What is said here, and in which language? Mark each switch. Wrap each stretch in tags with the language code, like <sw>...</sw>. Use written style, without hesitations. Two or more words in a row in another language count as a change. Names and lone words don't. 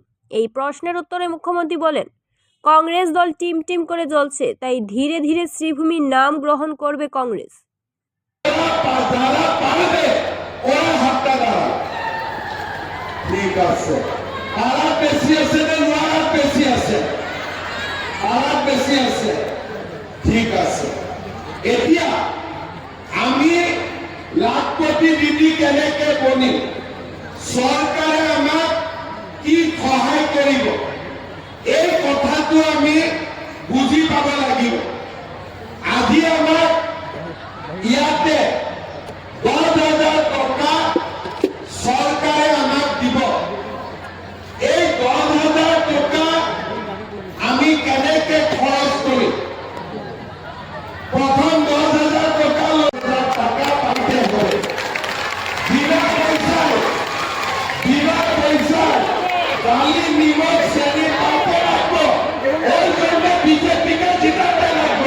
<bn>এই প্রশ্নের উত্তরে মুখ্যমন্ত্রী বলেন, কংগ্রেস দল টিম টিম করে জ্বলছে, তাই ধীরে ধীরে শ্রীভূমির নাম গ্রহণ করবে কংগ্রেস।</bn> <as>ঠিক আছে, এতিয়া আমি লাখপতি দিদি কেনেকে বনিম, চৰকাৰে আমাক কি সহায় কৰিব, এই কথাটো আমি বুজি পাব লাগিব। আজি আমাক ইয়াতে 10,000 টকা চৰকাৰে আমাক দিব। এই 10,000 টকা আমি কেনেকে খৰচ কৰিম?</as> <bn>প্রথম 10,000 টাকা পাইতে হবে। বিনা পয়সায় ডালি নিমক শ্রেণী পাতে রাখবো। ওই জন্য বিজেপিকে জিতাতে রাখবো।</bn>